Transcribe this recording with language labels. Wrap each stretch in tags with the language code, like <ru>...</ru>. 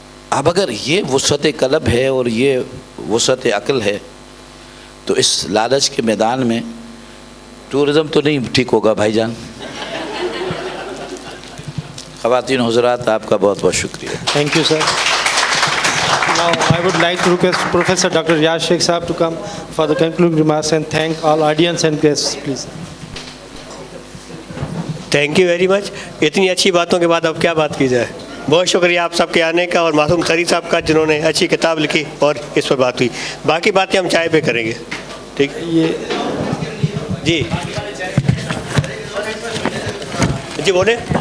<ur>اب اگر یہ وسعت قلب ہے اور یہ وسعت عقل ہے تو اس لالچ کے میدان میں ٹورزم تو نہیں ٹھیک ہوگا بھائی جان۔ خواتین حضرات، آپ کا بہت بہت شکریہ۔</ur> <en>Thank you, sir. Now, I would like to request Professor Dr. Riyaz Sheikh Sahab to come for the concluding remarks and thank all audience and guests, please. Thank you very much.</en> <ur>اتنی اچھی باتوں کے بعد اب کیا بات کی جائے۔ بہت شکریہ آپ سب کے آنے کا اور معصوم تھری صاحب کا، جنہوں نے اچھی کتاب لکھی اور اس پر بات ہوئی۔ باقی باتیں ہم چائے پہ کریں گے، ٹھیک؟ جی جی بولیں۔</ur>